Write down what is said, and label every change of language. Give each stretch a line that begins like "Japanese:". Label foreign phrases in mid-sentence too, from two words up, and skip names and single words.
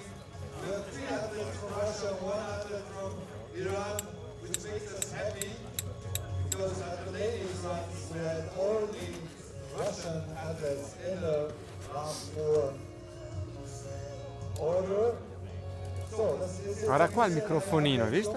English: We have 3 athletes from Russia, 1 athlete from Iran, which makes us happy because at the ladies runs we had all the Russian athletes in the last 4 order. So,
German: das ist
Italian: Guarda qua il microfonino, hai visto?